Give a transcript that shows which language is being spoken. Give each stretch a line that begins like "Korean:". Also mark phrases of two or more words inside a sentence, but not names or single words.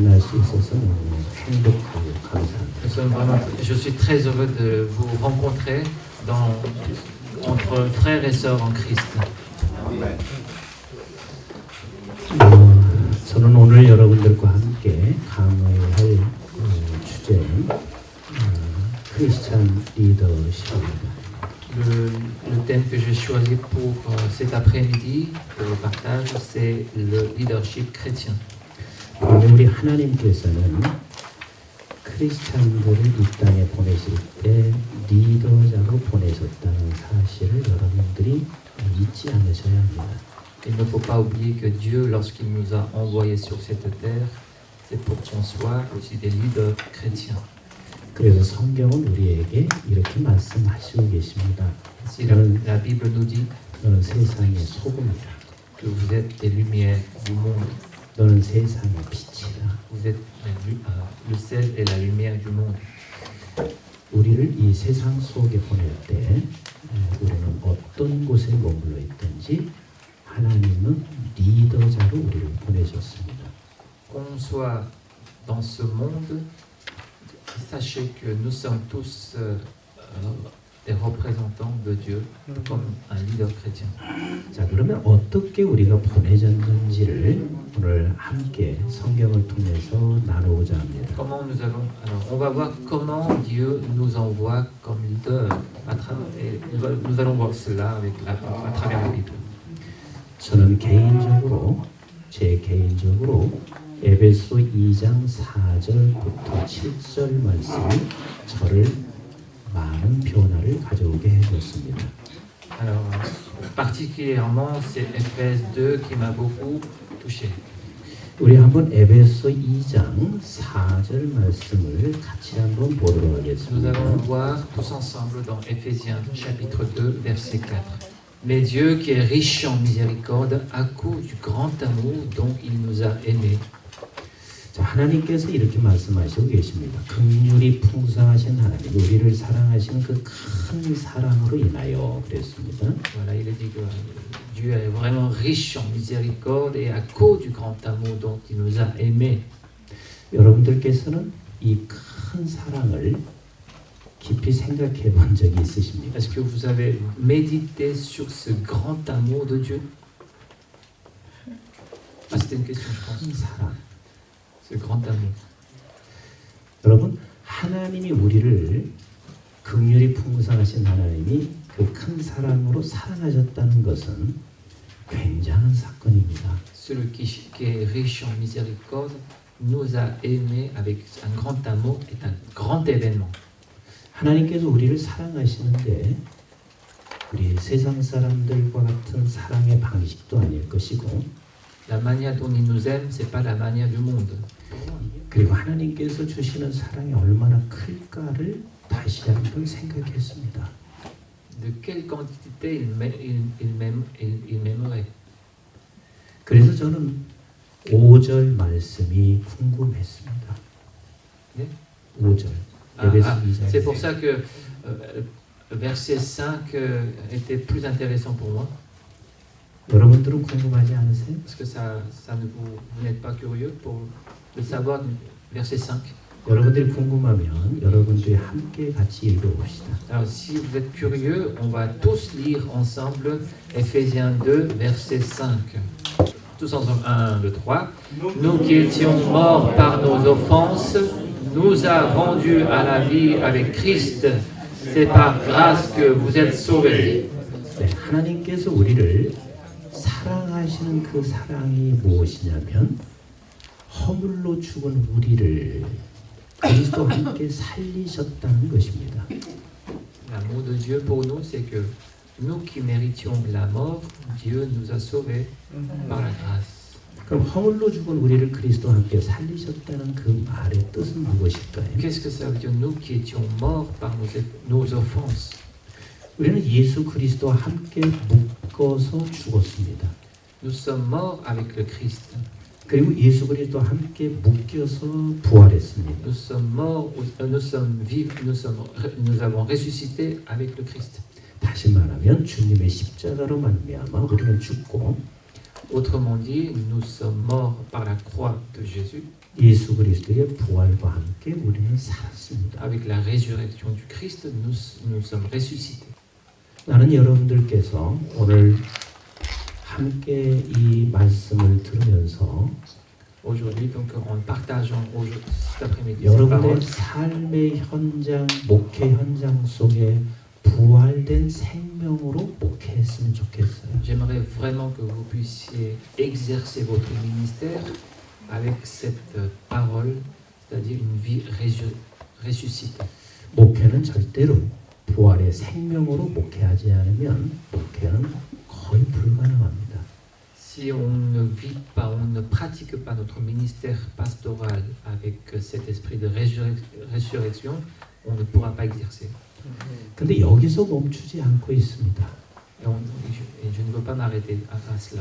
Korean: 수 있어서 너무 행복하고 감사합니다.
French: Je suis très heureux de vous rencontrer entre frères et sœurs en Christ.
Korean: 저는 오늘 여러분들과 함께 강의할 주제는 크리스찬 리더십입니다.
French: Le thème que j'ai choisi pour cet après-midi, pour le partage, c'est le leadership chrétien.
Korean: 우리 하나님께서는 크리스찬들을 이 땅에 보내실 때 리더자로 보내셨다는 사실을 여러분들이 잊지 않으셔야 합니다.
French: Il ne faut pas oublier que Dieu, lorsqu'il nous a envoyés sur cette terre, c'est pour qu'on soit aussi des leaders chrétiens.
Korean: 그래서 성경은 우리에게 이렇게 말씀하시고 계십니다.
French: Si la Bible nous dit
Korean: 너는 세상의 소금이라.
French: que vous êtes des lumières du monde.
Korean: 너는 세상의 빛이라.
French: Vous êtes le sel et la lumière du monde.
Korean: 우리를 이 세상 속에 보낼 때 우리는 어떤 곳에 머물러 있든지 하나님은 리더자로 우리를 보내셨습니다.
French: Qu'on soit dans ce monde, sachez que nous sommes tous des représentants de Dieu comme un leader chrétien.
Korean: 자, 그러면 어떻게 우리가 보내졌는지를 오늘 함께 성경을 통해서 나누고자 합니다.
French: Comment nous allons alors on va voir comment Dieu nous envoie comme leader et nous allons voir cela à travers la Bible.
Korean: 저는 제 개인적으로 에베소 2장 4절부터 7절 말씀이 저를 많은 변화를 가져오게 해줬습니다.
French: Alors particulièrement c'est Éphèse 2 qui m'a beaucoup touché.
Korean: 우리 한번 에베소 2장 4절 말씀을 같이 한번 보도록
French: Nous
Korean: 하겠습니다.
French: allons voir tous ensemble dans Éphésiens chapitre 2 verset 4. Mais Dieu qui est riche en miséricorde à cause du grand amour dont il nous a aimés.
Korean: 자, 하나님께서 이렇게 말씀하시고 계십니다. 긍휼이 풍성하신 하나님, 우리를 사랑하시는 그 큰 사랑으로 인하여 그랬습니다.
French: Voilà, il est dit que Dieu est vraiment riche en miséricorde et à cause du grand amour dont il nous a aimés.
Korean: 여러분들께서는 이 큰 사랑을 깊이 생각해 본 적이 있으십니까?
French: Est-ce que vous avez médité sur ce grand amour de Dieu? Ah, c'était une question, je pense.
Korean: 큰 사랑.
French: Ce grand amour.
Korean: 여러분, 하나님이 우리를 긍휼이 풍성하신 하나님이 그 큰 사랑으로 사랑하셨다는 것은 굉장한 사건입니다.
French: Celui qui est riche en miséricorde nous a aimés avec un grand amour est un grand événement.
Korean: 하나님께서 우리를 사랑하시는데 우리 세상 사람들과 같은 사랑의 방식도 아닐 것이고
French: La manière dont il nous aime, c'est pas la manière du monde.
Korean: 그리고 하나님께서 주시는 사랑이 얼마나 클까를 다시 한번 생각했습니다.
French: De quelle quantité il m'aimerait.
Korean: 그래서 저는 5절 말씀이 궁금했습니다. 네? 5절.
French: C'est pour ça que verset 5 était plus intéressant pour moi.
Korean: 여러분들은 궁금하지 않으세요?
French: Parce que vous n'êtes pas curieux pour le savoir, verset 5.
Korean: 여러분들이 궁금하면 여러분들이 함께 같이 읽어봅시다.
French: Alors si vous êtes curieux, on va tous lire ensemble Éphésiens 2, verset 5. Tous ensemble, 1, 2, 3. Nous qui étions morts par nos offenses, nous a rendus à la vie avec Christ. C'est par grâce que vous êtes sauvés.
Korean: 네, 하나님께서 우리를 사랑하시는 그 사랑이 무엇이냐면 허물로 죽은 우리를 그리스도와 함께 살리셨다는 것입니다.
French: L'amour de Dieu pour nous, c'est que nous qui méritions la mort, Dieu nous a sauvés par la grâce.
Korean: 그럼 허물로 죽은 우리를 그리스도와 함께 살리셨다는 그 말의 뜻은 무엇일까요?
French: Qu'est-ce que ça veut dire, nous qui étions morts par nos offenses?
Korean: 우리는 예수 그리스도와 함께 묶어서 죽었습니다.
French: Nous sommes morts avec le Christ.
Korean: 그리고 예수 그리스도와 함께 묶여서 부활했습니다.
French: Nous sommes morts, nous sommes vifs, nous avons ressuscité avec le Christ.
Korean: 다시 말하면 주님의 십자가로 말미암아 우리는 죽고
French: Autrement dit, nous sommes morts par la croix de Jésus.
Korean: 예수 그리스도의 부활과 함께 우리는 살았습니다.
French: Avec la résurrection du Christ, nous sommes ressuscités.
Korean: 나는 여러분들께서 오늘 함께 이 말씀을 들으면서
French: Aujourd'hui, donc en partageant cet après-midi ces
Korean: 여러분의
French: paroles,
Korean: 삶의 현장, 목회 현장 속에 부활된 생명으로 목회했으면 좋겠어요.
French: j'aimerais vraiment que vous puissiez exercer votre ministère avec cette parole, c'est-à-dire une vie ressuscitée.
Korean: 목회는 절대로 부활의 생명으로 목회하지 않으면 목회는 거의 불가능합니다.
French: Si on ne vit pas, on ne pratique pas notre ministère pastoral avec cet esprit de résurrection, on ne pourra pas exercer.
Korean: 근데 여기서 멈추지 않고 있습니다.
French: Et je ne veux pas m'arrêter à cela.